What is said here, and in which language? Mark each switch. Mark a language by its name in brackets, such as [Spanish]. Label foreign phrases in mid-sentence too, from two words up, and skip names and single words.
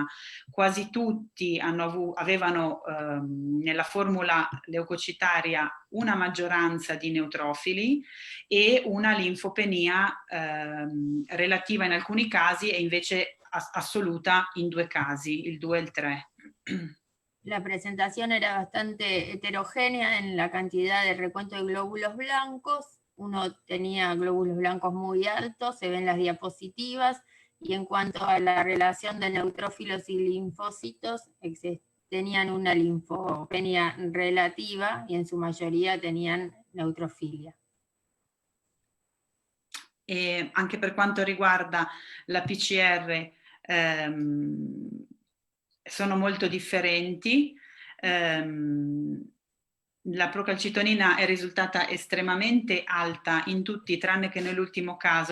[Italian] Quasi tutti avevano nella formula leucocitaria una maggioranza di neutrofili e una linfopenia relativa in alcuni casi e invece assoluta in 2 casi, il 2 e il 3. [Spanish] La presentación era bastante heterogénea en la cantidad de recuento de glóbulos blancos. Uno tenía glóbulos blancos muy altos, se ven las diapositivas, y en cuanto a la relación de neutrófilos y linfocitos, tenían una linfopenia relativa y en su mayoría tenían neutrofilia. [Italian] E anche per quanto riguarda la PCR, sono molto differenti. La procalcitonina è risultata estremamente alta in tutti, tranne che nell'ultimo caso.